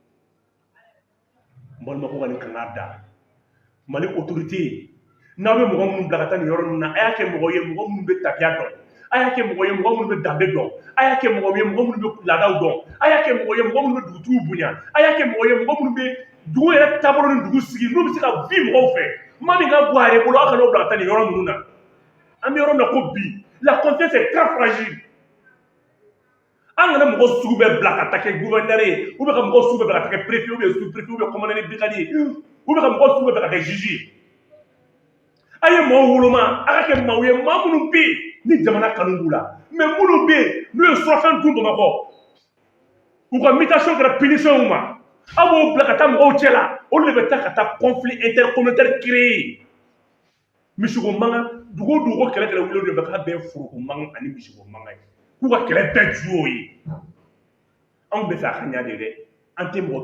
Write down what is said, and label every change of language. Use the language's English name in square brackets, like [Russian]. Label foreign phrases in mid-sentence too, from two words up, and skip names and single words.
[Bambara] n balima ko ka nin kanga da mali autorité n'aw bɛ mɔgɔ minnu bila ka taa nin yɔrɔ ninnu na a y'a kɛ mɔgɔ ye mɔgɔ minnu bɛ tabiya dɔn a y'a kɛ mɔgɔ ye mɔgɔ minnu bɛ danbe dɔn a y'a kɛ mɔgɔ ye mɔgɔ minnu bɛ laadaw dɔn a y'a kɛ mɔgɔ ye mɔgɔ minnu bɛ dugutigiw bonya a y'a kɛ mɔgɔ ye mɔgɔ minnu bɛ dugu yɛrɛ taabolo ni dugu sigi n'u bɛ se ka vi mɔgɔw fɛ maa min ka bɔ a yɛrɛ bolo aw kana o bila ka taa nin yɔrɔ ninnu na an bɛ yɔrɔ min na ko bi [French] la confiance est très fragile. [Bambara] An kana mɔgɔ sugu bɛɛ bila ka taa kɛ gouverneur ye [French] ou bien [Bambara] ka mɔgɔ sugu bɛɛ bila ka kɛ [French] préfet ou bien sous-préfet ou bien commandant de brigade [Bambara] ye [French] ou bien [Bambara] ka mɔgɔ sugu bɛɛ bila ka kɛ juge ye. A ye maaw woloma a ka kɛ maaw ye maa minnu bɛ yen ni jamana kanu b'u la mais minnu bɛ yen n'u ye surafɛn dun Bamakɔ u ka mutation kɛra punition ma aw b'o bila ka taa mɔgɔw cɛ la olu de bɛ taa ka taa [French] conflit intercommunautaire créer [Bambara] misigo mankan dugu o dugu ko kɛlɛ wuli de bɛ k'a bɛɛ foroko mankan ani misigo mankan ye k'u ka kɛlɛ bɛɛ ju y'o ye anw bɛ fɛ a ka ɲa de dɛ an tɛ mɔgɔ